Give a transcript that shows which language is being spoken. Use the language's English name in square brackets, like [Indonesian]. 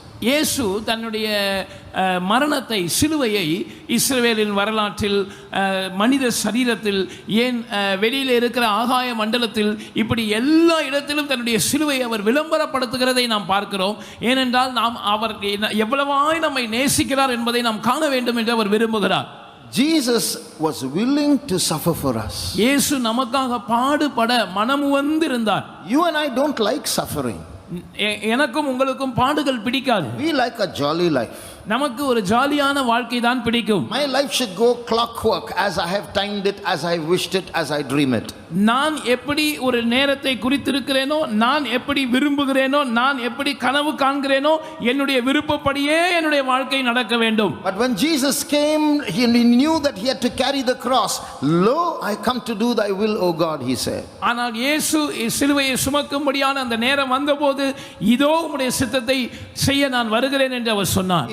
[Tamil] இயேசு தன்னுடைய மரணத்தை, சிலுவையை இஸ்ரவேலின் வரலாற்றில், மனித சரீரத்தில், ஏன் வெளியில் இருக்கிற ஆகாய மண்டலத்தில், இப்படி எல்லா இடத்திலும் தன்னுடைய சிலுவையை அவர் விளம்பரப்படுத்துகிறதை நாம் பார்க்கிறோம். ஏனென்றால் நாம் அவர் எவ்வளவாய் நம்மை நேசிக்கிறார் என்பதை நாம் காண வேண்டும் என்று அவர் விரும்புகிறார். [English] Jesus was willing to suffer for us. [Tamil] இயேசு நமக்காக பாடுபட மனமுவந்திருந்தார். [English] You and I don't like suffering. [Tamil] எனக்கும் உங்களுக்கும் பாடுகள் பிடிக்காது. [English] We like a jolly life. [Tamil] நமக்கு ஒரு ஜாலியான வாழ்க்கை தான் பிடிக்கும். [English] My life should go clockwork, as I have timed it, as I wished it, as I dream it. [Tamil] நான் எப்படி ஒரு நேரத்தை குறித்திருக்கிறேனோ, நான் எப்படி விரும்புகிறேனோ, நான் எப்படி கனவு காண்கிறேனோ, என்னுடைய விருப்பப்படியே என்னுடைய வாழ்க்கை நடக்க வேண்டும். [English] But when Jesus came, he knew that he had to carry the cross. Lo, I come to do thy will, O God, he said. [Tamil] ஆனால் இயேசு சிலுவையை சுமக்கும்படியான அந்த நேரம் வந்தபோது, இதோ உம்முடைய சித்தத்தை செய்ய நான் வருகிறேன் என்று அவர் சொன்னார்.